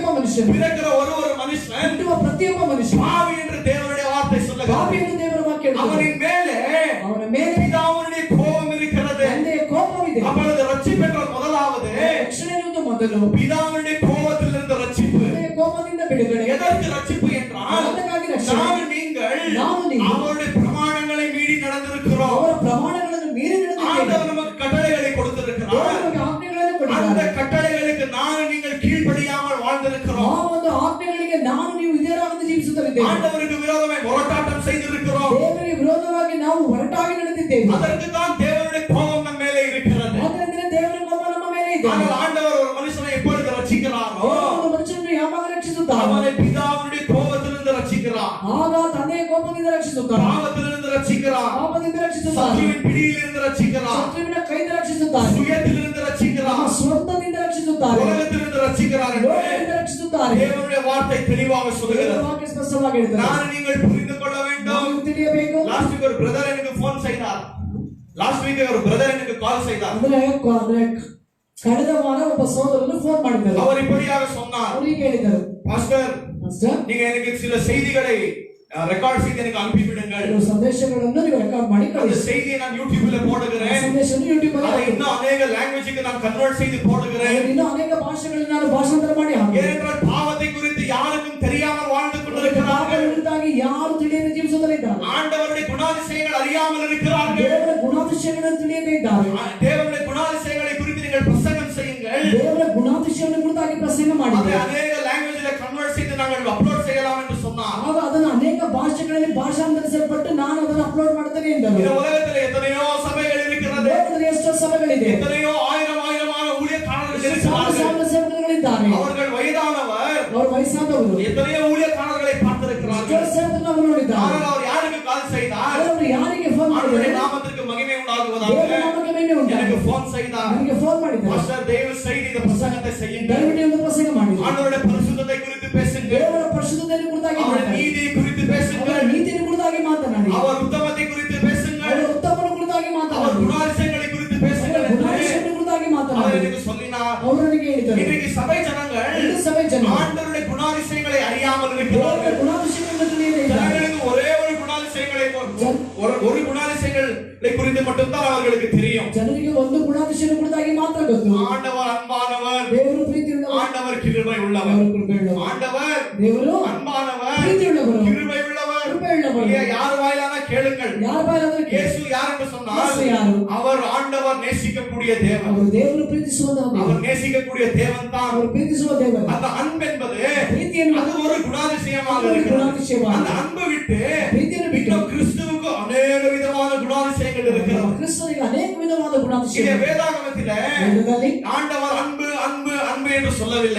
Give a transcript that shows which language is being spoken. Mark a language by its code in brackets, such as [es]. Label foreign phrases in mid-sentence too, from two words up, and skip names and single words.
[ta] மனுஷன் பிறக்கிற ஒரு மனுஷன் [kn] ಹುಟ್ಟುವ ಪ್ರತಿಯೊಬ್ಬ ಮನುಷ್ಯ [ta] பாவி என்று தேவனுடைய வார்த்தை [kn] ಪಾಪಿ [ta] சொல்லுகிறது. [kn] ಎಂದು ದೇವರ ವಾಕ್ಯ ಹೇಳುತ್ತದೆ. [ta] அவனின் மேலே [kn] ಅವನ ಮೇಲೆ [ta] பிதாவுடைய கோபம் இருக்கிறது. [kn] ತಂದೆಯ ಕೋಪವಿದೆ. [ta] அப்பொழுது ரட்சிப்பென்ற முதலாவது [kn] ರಕ್ಷಣೆ ಎನ್ನುವುದು ಮೊದಲು [ta] பிதாவுடைய கோபத்திலிருந்து ரட்சிப்பு. [kn] ತಂದೆಯ ಕೋಪದಿಂದ ಬಿಡುಗಡೆ. [ta] எதற்கு ரட்சிப்பு என்றால் [kn] ಅದಕ್ಕಾಗಿ ರಕ್ಷಣೆ. [ta] நான் நீங்கள் அவருடைய பிரமாணங்களை மீறி நடந்திருக்கிறோம். [kn] ಅವರ ಪ್ರಮಾಣಗಳನ್ನು ಮೀರಿ ನಡೆದಿದ್ದೇವೆ. [ta] ஆண்டவர் நமக்கு கட்டளைகளை கொடுத்திருக்கிறார். [kn] ದೇವರು ನಮಗೆ ಆಜ್ಞೆಗಳನ್ನು [ta] அந்த [kn] ಕೊಟ್ಟಿದ್ದಾರೆ. [ta] கட்டளைகளுக்கு நான் நீங்கள் கீழ்ப்படியாமல் வாழ்ந்திருக்கிறோம். [kn] ಆ ಒಂದು ಆಜ್ಞೆಗಳಿಗೆ ನಾನು ನೀವು ವಿಧೇಯರಾಗದೆ ಜೀವಿಸುತ್ತಲಿದ್ದೇವೆ. [ta] ஆண்டவருக்கு விரோதமாய் போராட்டம் செய்திருக்கிறோம். [kn] ದೇವರಿಗೆ ವಿರೋಧವಾಗಿ ನಾವು ಹೊರಟಾಗಿ ನಡೆದಿದ್ದೇವೆ. [ta] அதற்கு தான் தேவனுடைய கோபம் நம்ம மேலே இருக்கிறது. [kn] ಆದ್ದರಿಂದ ದೇವರ ಕೋಪ ನಮ್ಮ ಮೇಲೆ ಇದೆ. [ta] ஆனால் ஆண்டவர் ஒரு மனுஷனை எப்பொழுது ரட்சிக்கிறாரோ [kn] ಒಂದು ಮನುಷ್ಯನನ್ನು ಯಾವಾಗ ರಕ್ಷಿಸುತ್ತಾರೆ? [ta] அவனை பிதாவுடைய கோபத்திலிருந்து ரட்சிக்கிறார். [kn] ಆಗ ತಂದೆಯ ಕೋಪದಿಂದ ರಕ್ಷಿಸುತ್ತಾರೆ. [ta] பாவத்திலிருந்து ரட்சிக்கிறார். [kn] ಪಾಪದಿಂದ ರಕ್ಷಿಸುತ್ತಾರೆ. [ta] சத்துருவின் பிடியிலிருந்து ரட்சிக்கிறார். [kn] ಶತ್ರುವಿನ ಕೈಯಿಂದ ರಕ್ಷಿಸುತ್ತಾರೆ. [ta] சுயத்திலிருந்து [kn] ನಮ್ಮ [ta] ரட்சிக்கிறார். [kn] ಸ್ವಂತದಿಂದ ರಕ್ಷಿಸುತ್ತಾರೆ. [ta] உலகத்திலிருந்து ரட்சிக்கிறார் என்று [kn] ಲೋಕದಿಂದ ರಕ್ಷಿಸುತ್ತಾರೆ. [ta] தேவனுடைய வார்த்தை தெளிவாக [kn] ದೇವರ [ta] சொல்லுகிறது. [kn] ವಾಕ್ಯ ಸ್ಪಷ್ಟವಾಗಿ ಹೇಳುತ್ತದೆ. [ta] நான் நீங்கள் புரிந்து கொள்ள வேண்டும். [kn] ನಾವು ತಿಳಿಯಬೇಕು. [en] last week [ta] ஒரு பிரதர் எனக்கு போன் செய்தார். [en] last week [ta] ஒரு பிரதர் எனக்கு கால் செய்தார். [kn] ಅಂದ್ರೆ ಕಳೆದ ವಾರ ಒಬ್ಬ ಸಹೋದರನು ಫೋನ್ ಮಾಡಿದ್ದರು. [ta] அவர் இப்படியாக சொன்னார், [kn] ಅವರು ಹೀಗೆ ಹೇಳಿದರು, [ta] பாஸ்டர் [kn] ಮಾಸ್ಟರ್ [ta] நீங்க எனக்கு சில செய்திகளை ரெக்கார்ட் செய்து எனக்கு அனுப்பி விடுங்கள். [kn] ಕೆಲವು ಸಂದೇಶಗಳನ್ನು ನೀವು ರೆಕಾರ್ಡ್ ಮಾಡಿ [ta] அந்த [kn] ಕಳಿಸಿ. [ta] செய்தியை நான் யூடியூப்ல போடுகிறேன். [kn] ಸಂದೇಶವನ್ನು ಯೂಟ್ಯೂಬ್ ಅಲ್ಲಿ [ta] அதை [kn] ಹಾಕಿ. [ta] இன்னும் அநேக லாங்குவேஜ்க்கு நான் கன்வர்ட் செய்து போடுகிறேன். [kn] ಇನ್ನೂ ಅನೇಕ ಭಾಷೆಗಳಲ್ಲಿ ನಾನು ಭಾಷಾಂತರ ಮಾಡಿ ಹಾಕಿ. [ta] ஏனென்றால் பாவத்தை குறித்து யாருக்கும் தெரியாமல் வாழ்ந்து கொண்டிருக்கிறார்கள். [kn] ಕುರಿತಾಗಿ ಯಾರು ತಿಳಿಯದೆ ಜೀವಿಸುತ್ತಿದ್ದಾರೆ. [ta] ஆண்டவருடைய குணாதிசயங்கள் அறியாமல் இருக்கிறார்கள். [kn] ದೇವರ ಗುಣಾತಿಶಯಗಳನ್ನು ತಿಳಿಯದೇ ಇದ್ದಾರೆ. [ta] தேவனுடைய குணாதிசயங்களை குறித்து நீங்கள் பிரசங்கம் செய்யுங்கள். [kn] ದೇವರ ಗುಣಾತಿಶಯವನ್ನು ಕುರಿತಾಗಿ ಪ್ರಸಂಗ [ta] அதை [kn] ಮಾಡಿದ್ದಾರೆ. [ta] அநேக லாங்குவேஜ்ல கன்வர்ட் செய்து நாங்கள் அப்லோட் செய்யலாம் என்று சொன்னார். [kn] ಆಗ ಅದನ್ನು ಅನೇಕ ಭಾಷೆಗಳಲ್ಲಿ ಭಾಷಾಂತರಿಸಲ್ಪಟ್ಟು ನಾನು ಅದನ್ನು ಅಪ್ಲೋಡ್ ಮಾಡ್ತೇನೆ ಎಂದರು. [ta] இந்த உலகத்தில் எத்தனையோ சபைகள் இருக்கிறது. [kn] ಲೋಕದಲ್ಲಿ ಎಷ್ಟೋ ಸಭೆಗಳಿದೆ. [ta] எத்தனையோ ஆயிரமான ஊழியக்காரர்கள் [kn] ಸಾವಿರ [ta] இருக்கிறார்கள். [kn] ಸಾವಿರ ಸೇವಕರುಗಳಿದ್ದಾರೆ. [ta] அவர்கள் வயதானவர். [kn] ಅವರು ವಯಸ್ಸಾದವರು. [ta] எத்தனையோ ஊழியக்காரர்களை பார்த்திருக்கிறார்கள். [kn] ಎಷ್ಟೋ ಸೇವಕರನ್ನು ಅವರು ನೋಡಿದ್ದಾರೆ. [ta] ஆனால் அவர் யாருக்கு கால் செய்தார்? [kn] ಅವರು ಯಾರಿಗೆ ಫೋನ್ [ta] அவருடைய [kn] ಮಾಡಿದರು? [ta] நாமத்திற்கு மகிமை உண்டாகுவதாக [kn] ದೇವರ ನಾಮಕ್ಕೆ ಮಹಿಮೆ ಉಂಟಾಗಲಿ. [ta] எனக்கு போன் செய்தார். [kn] ನನಗೆ ಫೋನ್ ಮಾಡಿದ್ದಾರೆ. [ta] பாஸ்டர் தயவு செய்து இந்த பிரசங்கத்தை செய்யுங்கள். [kn] ದಯವಿಟ್ಟು ಒಂದು ಪ್ರಸಂಗ ಮಾಡಿ. [ta] ஆண்டவருடைய பரிசுத்தத்தை குறித்து பேசுங்கள். [kn] ದೇವರ ಪರಿಶುದ್ಧತೆಯನ್ನು ಕುರಿತಾಗಿ [ta] அவருடைய [kn] ಮಾತನಾಡಿ. [ta] நீதியை குறித்து [kn] ಅವರ [ta] பேசுங்கள். [kn] ನೀತಿಯನ್ನು ಕುರಿತಾಗಿ ಮಾತನಾಡಿ. [ta] அவர் உத்தமத்தை குறித்து பேசுங்கள். [kn] ಅವರ ಉತ್ತಮನ ಕುರಿತಾಗಿ [ta] அவர் [kn] ಮಾತನಾಡಿ. [ta] குணாதிசயங்களை குறித்து பேசுங்கள் [kn] ಅವರ [ta] என்று [kn] ಗುಣಾತಿಶಯವನ್ನು ಕುರಿತಾಗಿ [ta] அவர் [kn] ಮಾತನಾಡಿ. [ta] எனக்கு சொல்லினார். [kn] ಅವರು ನನಗೆ ಹೇಳಿದರು. [ta] இன்றைக்கு சபை ஜனங்கள் இந்த சபை ஜனங்கள் ஆண்டவருடைய குணாதிசயங்களை அறியாமல் [kn] ದೇವರ [ta] இருக்கிறார்கள். [kn] ಗುಣಾತಿಶಯವನ್ನು ತಿಳಿಯದೇ ಇದ್ದಾರೆ. [ta] ஜனங்களுக்கு ஒரே ஒரு குணாதிசயங்களை ஒரு குணாதிசயங்களை குறித்து மட்டும்தான் அவர்களுக்கு தெரியும். [kn] ಜನರಿಗೆ ಒಂದು ಗುಣಾತಿಶಯವನ್ನು ಕುರಿತಾಗಿ ಮಾತ್ರ ಗೊತ್ತು. [ta] ஆண்டவர் அன்பானவர். [kn] ದೇವರು ಪ್ರೀತಿಯುಳ್ಳವರು. [ta] ஆண்டவர் கிருபை உள்ளவர். [kn] ದೇವರು ಕೃಪೆಯುಳ್ಳವರು. [ta] ஆண்டவர் [kn] ದೇವರು [ta] அன்பானவர். [kn] ಪ್ರೀತಿಯುಳ್ಳವರು. [ta] கிருபை உள்ளவர். [kn] ಕೃಪೆಯುಳ್ಳವರು. [ta] யார் வாயிலான கேளுங்கள். [kn] ಯಾರ ಬಾಯಾದರೂ ಕೇಳಿ. [ta] இயேசு யார் என்று சொன்னால் [kn] ಯೇಸು ಯಾರು? [ta] அவர் ஆண்டவர் நேசிக்கக்கூடிய தேவன். [kn] ಅವರು ದೇವರು ಪ್ರೀತಿಸುವ ದೇವರು. [ta] அவர் நேசிக்கக்கூடிய தேவன் தான். [kn] ಅವರು ಪ್ರೀತಿಸುವ ದೇವರು. [ta] அந்த அன்பு என்பது [kn] ಪ್ರೀತಿಯನ್ನು [ta] அது ஒரு குணாதிசயமாக அது ஒரு இருக்கிறது. குணாதிசயமாக. அந்த அன்பு விட்டு [kn] ಪ್ರೀತಿಯನ್ನು ಬಿಟ್ಟು [ta] இன்னும் கிறிஸ்துவுக்கு அநேக விதமான குணாதிசயங்கள் இருக்கிறது. [kn] ಕ್ರಿಸ್ತನಿಗೆ ಅನೇಕ ವಿಧವಾದ [ta] இங்கே [kn] ಗುಣಾತಿಶಯ. [ta] வேதாகமத்திலே [kn] ವೇದದಲ್ಲಿ [ta] ஆண்டவர் அன்பு அன்பு அன்பு என்று சொல்லவில்லை.